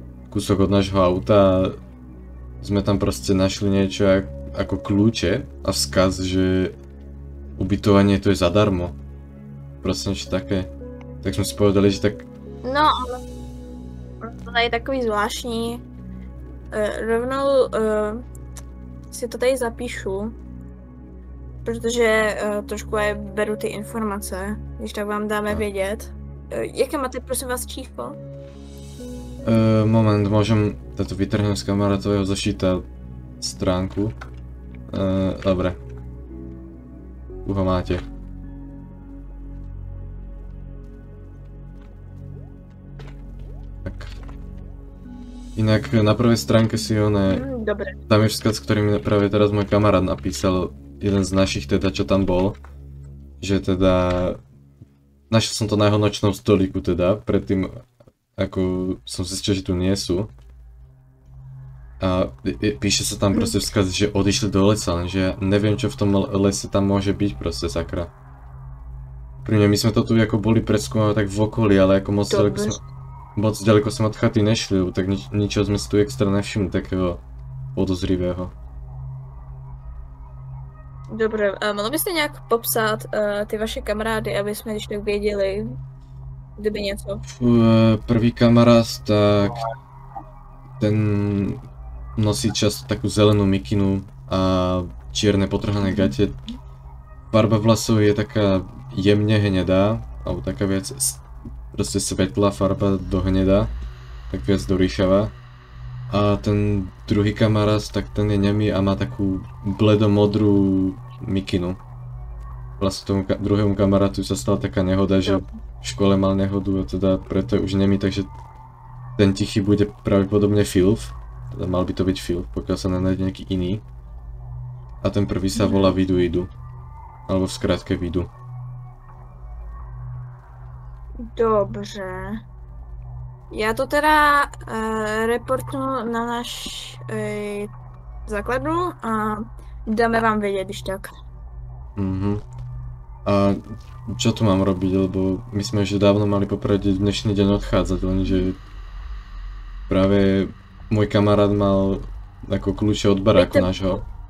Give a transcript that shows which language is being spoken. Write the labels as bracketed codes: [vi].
[sk] Kúsok od nášho auta a sme tam proste našli niečo ako kľúče a vzkaz, že ubytovanie tu je zadarmo. Proste niečo také. Tak sme si povedali, že tak... [cs] No, ale to tady je takový zvláštní. Rovnou si to tady zapíšu, protože trošku beru ty informace, když tak vám dáme vědět. Jaké máte, prosím vás, číslo? [sk] Moment, môžem toto vytrhnúť z kamarátového zošíta stránku. Dobre. Už ho máte. Tak. Inak na prvej stránke si Dobre. tam je vzkaz, ktorý mi práve teraz môj kamarát napísal, jeden z našich teda, čo tam bol. Že teda... Našiel som to na jeho nočnom stoliku teda, predtým ako som zistil, že tu nie sú. A píše sa tam proste vzkaz, že odišli do lesa, lenže ja neviem, čo v tom lese tam môže byť proste, sakra. Pri mňa my sme to tu ako boli preskúmať tak v okolí, ale ako moc ďaleko sme od chaty nešli, tak ničo sme si tu extra nevšimli takého podozrivého. [cs] Dobre, mohli byste nějak popsat ty vaše kamarády, aby jsme když tak věděli, kdyby něco? [sk] Prvý kamarád, tak ten nosí často takú zelenú mikinu a čierne potrhané gate. Farba vlasov je taká jemne hnedá, alebo taká viac proste svetlá farba do hneda, tak viac do ríšava. A ten druhý kamarát, tak ten je nemý a má takú bledomodrú mikinu. Vlastne tomu druhému kamarátu sa stala taká nehoda, že v škole mal nehodu a teda preto je už nemý, takže ten tichý bude pravdepodobne Filf. Teda mal by to byť Filf, pokiaľ sa nenájde nejaký iný. A ten prvý sa volá Viduidu. Alebo v skratke Vidu. [cs] Dobře. Já to teda reportnu na náš základnu a dáme vám vědět, když tak. [sk] A čo tu mám robiť, lebo my sme už dávno mali poprvé dnešný deň odchádzať, lenže práve môj kamarát mal ako kľúče od baráku nášho.